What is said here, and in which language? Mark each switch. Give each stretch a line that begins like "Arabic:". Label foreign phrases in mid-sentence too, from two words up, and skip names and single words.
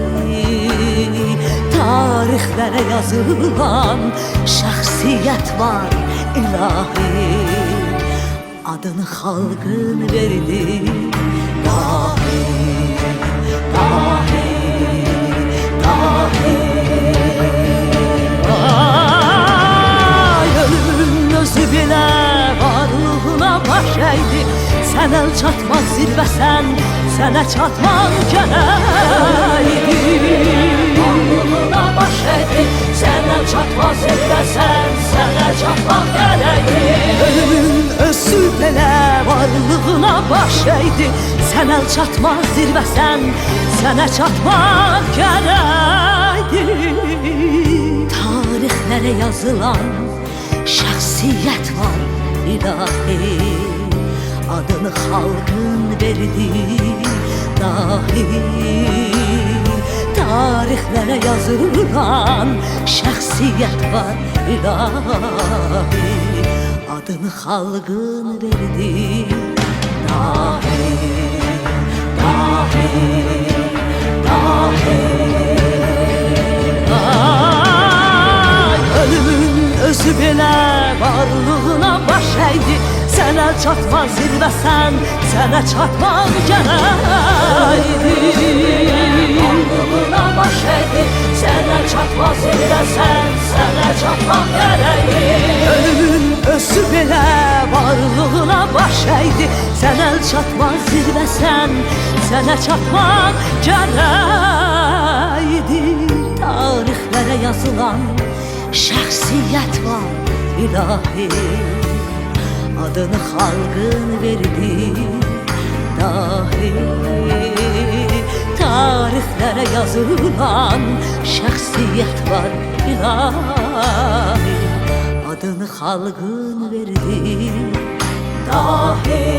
Turkish: Tarihlere yazılan şahsiyet var ilahi, adını halkın verdi dahi. Dahi, dahi.
Azerbaijani: Ay, ölümün özü bile varlığına baş əydi, sən əl çatmaz zirvəsən, sənə çatmaq gərəkdi. Varlığına baş əydi, sən əl çatmaz zirvəsən, sənə çatmaq gərəkdi. Ölümün özü belə varlığına baş əydi, sən əl çatmaz zirvəsən, sənə çatmaq gərəkdi. Tarixlərə yazılan şahsiyet var ilahi, adını halkın verdi dahi.
Turkish: Tarihlere yazılan şahsiyet var ilahi, adını halkın verdi dahi. Dahi, dahi.
Azerbaijani: Ay, ölümün özü belə varlığına baş əydi, sen el çatmaz zirvəsən, sənə çatmaq gərəkdi. Varlığına baş əydi, sen el çatmaz zirvəsən, sənə çatmaq gərəkdi. Ölümün özü belə varlığına baş əydi, sen el çatmaz zirvəsən, sənə çatmaq gərəkdi.
Turkish: Tarihlere yazılan şahsiyet var ilahi, adını halkın verdi dahi. Tarihlere yazılan şahsiyet var ilahi, adını halkın verdi dahi.